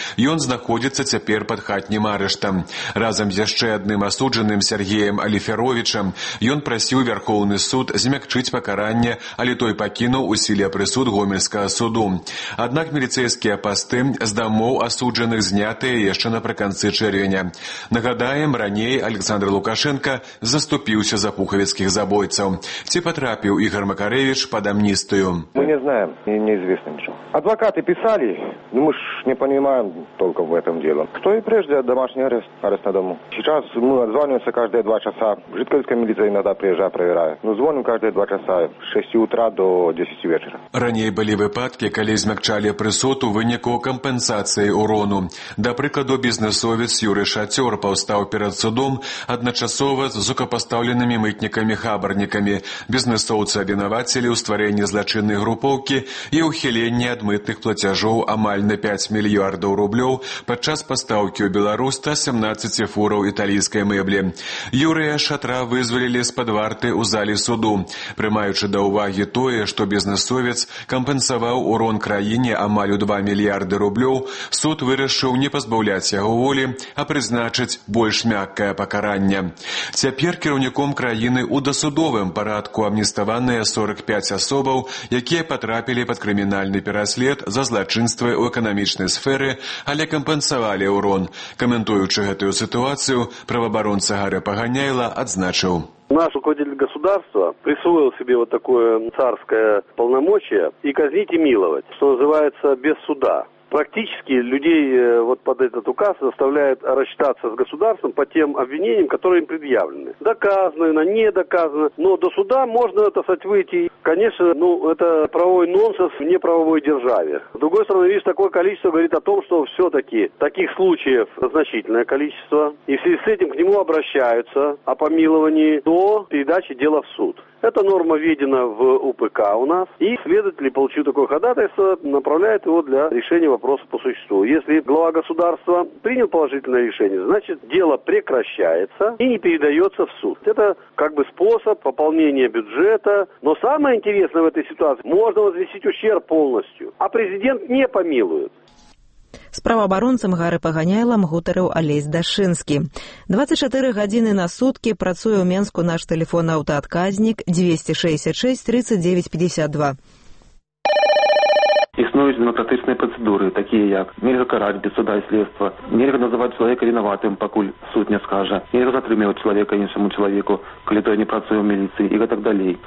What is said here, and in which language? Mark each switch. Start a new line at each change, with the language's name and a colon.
Belarusian: Ён знаходзіцца цяпер пад хатнім арыштам. Разам з яшчэ адным асуджаным Сергеем Аліферовічам ён прасіў Вярхоўны суд змякчыць пакаранне, але той пакінуў у сіле прысуд Гомельскага суду. Аднак міліцэйскія пасты з дамоў асуджаных знятыя яшчэ напрыканцы чэрвеня. Нагадаем, раней Александр Лукашенко заступіўся за пухавіцкіх забойцаў. Ці патрапіў Ігар Макарэвіч пад амністыю?
Russian: Мы не знаем, неизвестно ничего. Адвакаты писалі, ну мы ж не понимаем толку в этом деле. Кто і прежде домашний арест на дому? Сейчас мы отзваниваемся каждые 2 часа. Жидковицкая милиция иногда приезжает, проверяет. Ну, звоним каждые 2 часа, с 6 утра до 10 вечера.
Belarusian: Раней былі выпадкі, калі змякчалі прысуд у выніку кампенсацыі урону. Да прыкладу, бізнэсовец Юрый Шацёр паўстаў перад судом адначасова з высокапастаўленымі мытнікамі-хабарнікамі. Бізнэсоўца абвінавацілі ў стварэнні злачыннай групоўкі і ўхіленні ад мытных плацяжоў амаль на 5 мільярдаў рублёў падчас пастаўкі ў Беларусь 117 фураў італійскай мэблі. Юрыя Шатра вызвалілі з-пад варты ў залі суду, прымаючы да ўвагі тое, што бізнэсовец кампенсаваў урон краіне амаль у 2 мільярды рублёў, суд вырашыў не пазбаўляць яго волі, а прызначыць больш мяккае пакаранне. Цяпер кіраўніком краіны ў дасудовым парадку амніставаныя 45 асобаў, якія патрапілі пад крымінальны пераслед за злачынствы ў эканамічнай сферы, але кампенсавалі урон. Каментуючы гэтую сітуацыю, праваабаронца Гары Паганяйла адзначыў:
Russian: наш руководитель государства присвоил себе вот такое царское полномочие и казнить и миловать, что называется, без суда. Практически людей вот под этот указ заставляет рассчитаться с государством по тем обвинениям, которые им предъявлены. Доказано, на не доказано. Но до суда можно, так сказать, выйти. Конечно, ну, это правовой нонсенс в неправовой державе. С другой стороны, видишь, такое количество говорит о том, что все-таки таких случаев значительное количество. И в связи с этим к нему обращаются о помиловании до передачи дела в суд. Эта норма введена в УПК у нас, и следователь, получив такое ходатайство, направляет его для решения вопроса по существу. Если глава государства принял положительное решение, значит, дело прекращается и не передается в суд. Это как бы способ пополнения бюджета. Но самое интересное в этой ситуации, можно возместить ущерб полностью, а президент не помилует.
Belarusian: З праваабаронцам Гары Паганяйлам гутарыў Алесь Дашынскі. 24 гадзіны на суткі працуе ў Менску наш тэлефон аўтаадказнік 266-39-52. Існуюць бюрократычныя працэдуры, такія як нельга караць без суда і следства, нельга называць чалавека вінаватым, пакуль суд не скажа, нельга затрымліваць чалавека іншаму чалавеку, калі той не працуе ў міліцыі, і гэтак далей.